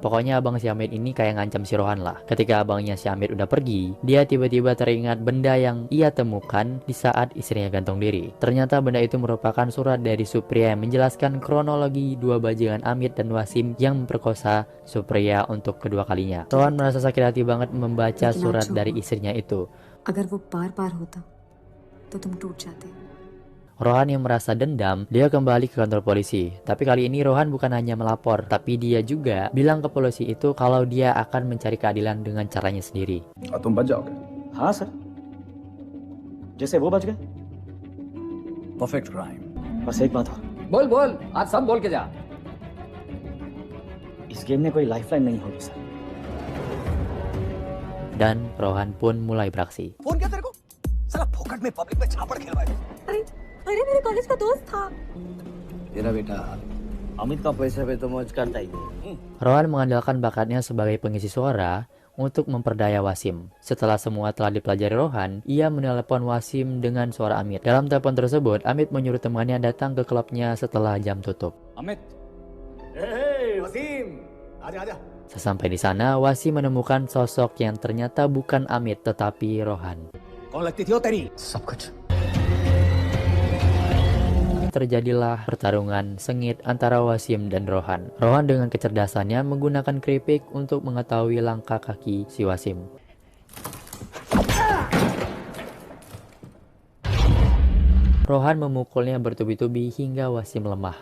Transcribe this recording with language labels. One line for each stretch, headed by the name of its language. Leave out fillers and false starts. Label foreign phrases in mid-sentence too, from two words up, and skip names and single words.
Indonesian: Pokoknya abang si Amit ini kayak ngancam si Rohan lah. Ketika abangnya si Amit udah pergi, dia tiba-tiba teringat benda yang ia temukan di saat istrinya gantung diri. Ternyata benda itu merupakan surat dari Supriya yang menjelaskan kronologi dua bajingan Amit dan Wasim yang memperkosa Supriya untuk kedua kalinya. Rohan merasa sakit hati banget membaca surat dari istrinya itu.
Hindi: अगर वो बार-बार होता, तो तुम टूट जाते।
Indonesian: Rohan yang merasa dendam, dia kembali ke kantor polisi. Tapi kali ini Rohan bukan hanya melapor, tapi dia juga bilang ke polisi itu kalau dia akan mencari keadilan dengan caranya sendiri.
Hindi: तुम बच जाओगे? हाँ सर, जैसे वो बच गए.
English: Perfect crime.
Hindi: बस एक बात हो, बोल आज सब बोल के जा. इस गेम में कोई लाइफलाइन नहीं होगी सर.
Indonesian: Dan Rohan pun mulai beraksi.
Hindi: फोन किया तेरे को? साला फोकट में पब्लिक में छापड़ खेलवाए. अरे मेरे कॉलेज का दोस्त था। तेरा बेटा अमित का पैसा पे तो मौज करता ही है.
Indonesian: Rohan mengandalkan bakatnya sebagai pengisi suara untuk memperdaya Wasim. Setelah semua telah dipelajari Rohan, ia menelepon Wasim dengan suara Amit. Dalam telepon tersebut, Amit menyuruh temannya datang ke klubnya setelah jam tutup.
Hindi: अमित ए वसीम आजा आजा
Indonesian: Sesampai di sana, Wasim menemukan sosok yang ternyata bukan Amit tetapi Rohan.
Hindi: कौन लगती थी वो तेरी सब कुछ
Indonesian: Terjadilah pertarungan sengit antara Wasim dan Rohan. Rohan dengan kecerdasannya menggunakan keripik untuk mengetahui langkah kaki si Wasim. Rohan memukulnya bertubi-tubi hingga Wasim lemah.